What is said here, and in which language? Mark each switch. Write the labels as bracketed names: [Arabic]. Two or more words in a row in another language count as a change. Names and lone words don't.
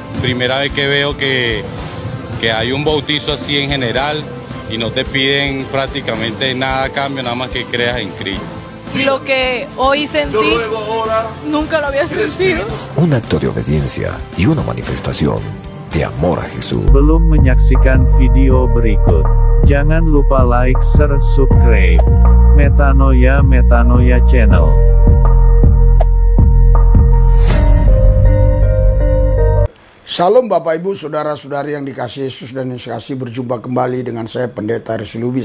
[Spanish] Primera vez que veo que hay un bautizo así en general y no te piden prácticamente nada a cambio, nada más que creas en Cristo. Lo que hoy sentí, nunca lo había sentido. Un acto de obediencia y una manifestación de amor a Jesús. [Indonesian] Belum menyaksikan video berikut, jangan lupa like serta subscribe Metanoia Channel. Shalom Bapak Ibu, Saudara-saudari yang dikasihi Yesus dan yang saya kasih, berjumpa kembali dengan saya Pendeta Resi Lubis.